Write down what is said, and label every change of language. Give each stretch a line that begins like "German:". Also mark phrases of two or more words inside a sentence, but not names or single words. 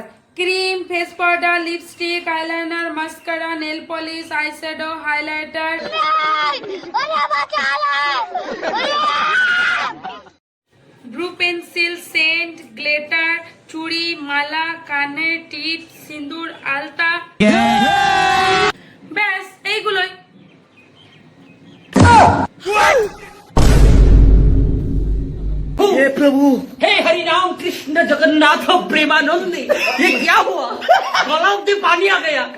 English: cream, face powder, lipstick, eyeliner, mascara, nail polish, eyeshadow, highlighter, blue pencil, scent, glitter,
Bangla: চুড়ি, মালা, কানের টিপ, সিঁদুর, আলতা, ব্যাস এইগুলোই।
Hindi: हे प्रभु, हे हरि राम कृष्ण जगन्नाथ प्रेमानंदी, ये क्या हुआ? गला में पानी आ गया।